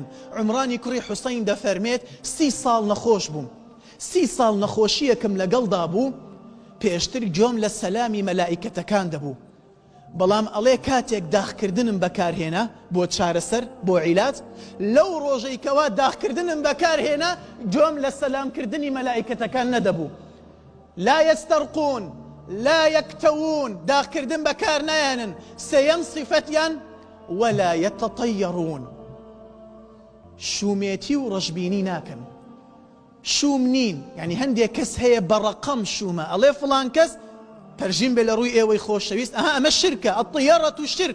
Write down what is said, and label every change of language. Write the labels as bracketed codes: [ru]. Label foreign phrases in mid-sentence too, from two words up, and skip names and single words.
[ckb] عمرانی کوڕی حوسەین دەفەرمێت 30 ساڵ نەخۆش بووم، 30 ساڵ نەخۆشیەکم لەگەڵدا بوو، پێشتر گوێم لە سەلامی مەلائیکەتەکان دەبوو، بەڵام ئەڵێ کاتێک داخکردنم بەکارهێنا بۆ چارەسەر بۆ عیلات، لەو ڕۆژەیکەوە داخکردنم بەکارهێنا گوێم لە سەلامکردنی مەلائیکەتەکان نەدەبوو. [ar] لا يسترقون لا يكتوون، [ckb] داخکردن بەکار نایەنن. سەیەم صفەتیان [ar] ولا يتطيرون، [ckb] شومێتی و ڕەشبینی ناکەن. شوم نین، یعنی هەندێک کەس هەیە بەڕەقەم شومە، ئەڵێ فڵان کەس پەرژین بێ لە ڕووی ئێوەی خۆشەویست، ئەمە شرکە، [ar] الطیەرەة شرک.